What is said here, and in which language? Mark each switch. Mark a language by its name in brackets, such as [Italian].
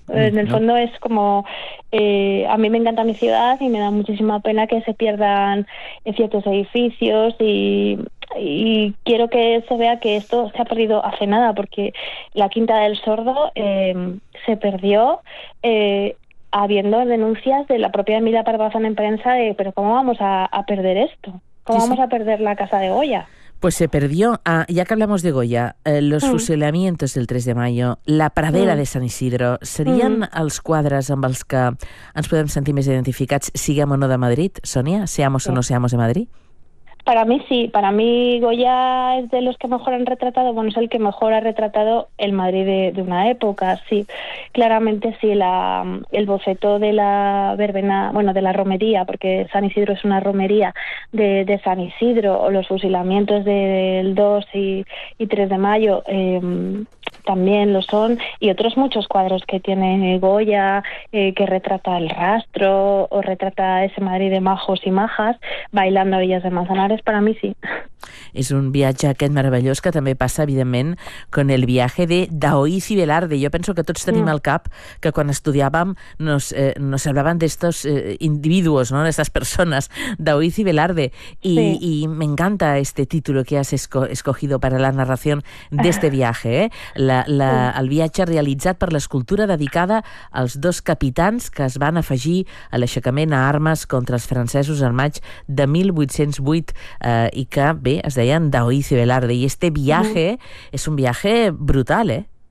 [Spanish] En el fondo es como, a mí me encanta mi ciudad y me da muchísima pena que se pierdan ciertos edificios y quiero que se vea que esto se ha perdido hace nada, porque la Quinta del Sordo se perdió habiendo denuncias de la propia Emilia Barbazán en prensa de, pero ¿cómo vamos a perder esto? ¿Cómo vamos a perder la Casa de Goya? Pues se perdió. Ah, ya que hablamos de Goya, los fusilamientos del 3 de mayo, la pradera de Sant Isidro, [Catalan] ¿serien els quadres amb els que ens podem sentir més identificats, siguem o no de Madrid, Sonia? [Spanish] ¿Seamos o no seamos de Madrid? Para mí sí, para mí Goya es de los que mejor han retratado, bueno, es el que mejor ha retratado el Madrid de una época, sí. Claramente sí, el boceto de la verbena, bueno, de la romería, porque San Isidro es una romería de San Isidro, o los fusilamientos del 2 y 3 de mayo, también lo son, y otros muchos cuadros que tiene Goya, que retrata el rastro, o retrata ese Madrid de majos y majas, bailando a Villas de Manzanares. Para mí sí. [Catalan] És un viatge aquest meravellós que també passa, evidentment, [Spanish] con el viaje de Daoiz y Velarde. [Catalan] Jo penso que tots tenim al cap que quan estudiàvem [Spanish] nos hablaban d'estos individuos, no? [Catalan] D'estas persones, Daoiz y Velarde. Y, sí. [Spanish] Y me encanta este título que has escogido para la narración de este viaje, eh? [Catalan] El viatge realitzat per l'escultura dedicada als dos capitans que es van afegir a l'aixecament a armes contra els francesos en maig de 1808 i que, bé, es deien Daoiz y Velarde, [Spanish] y este viaje es un viaje brutal, ¿eh?